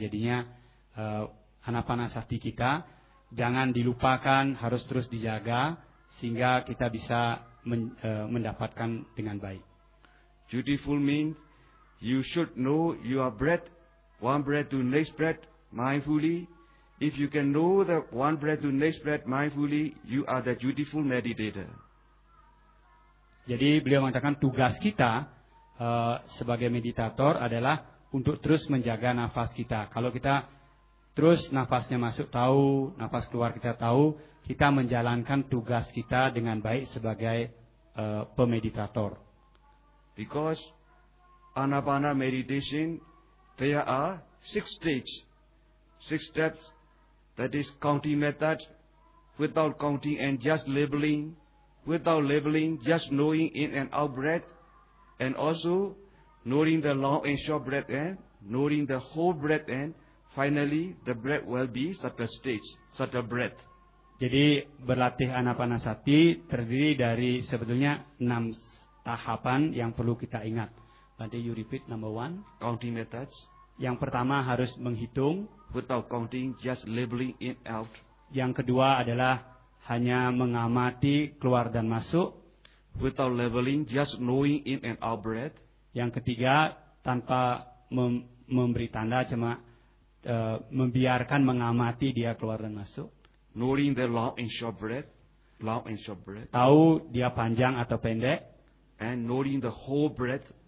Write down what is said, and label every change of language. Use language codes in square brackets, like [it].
[id] Jadinya anapanasati kita jangan dilupakan, harus terus dijaga sehingga kita bisa mendapatkan dengan baik. [en] Dutiful means you should know your breath, one breath to next breath mindfully. If you can know the one breath to next breath mindfully, you are the dutiful meditator. [id] Jadi beliau mengatakan tugas kita sebagai meditator adalah untuk terus menjaga nafas kita. Kalau kita terus nafasnya masuk tahu, nafas keluar kita tahu, kita menjalankan tugas kita dengan baik sebagai pemeditator. [en] Because anapana meditation, there are six stages, six steps, that is counting method, without counting and just labeling. Without labeling, just knowing in and out breath, and also knowing the long and short breath, and knowing the whole breath, and finally the breath will be such a stage, such a breath. [id] Jadi berlatih anapanasati terdiri dari sebetulnya 6 tahapan yang perlu kita ingat. Nanti [en] you repeat number 1. Counting methods. [id] Yang pertama harus menghitung. [en] Without counting, just labeling in out. [id] Yang kedua adalah hanya mengamati keluar dan masuk. [en] Without labeling, just knowing in and out breath. [id] Yang ketiga, tanpa memberi tanda, cuma membiarkan mengamati dia keluar dan masuk. [en] Knowing the long and short breath. Long and short breath. [id] Tahu dia panjang atau pendek. [en] And knowing the whole breath.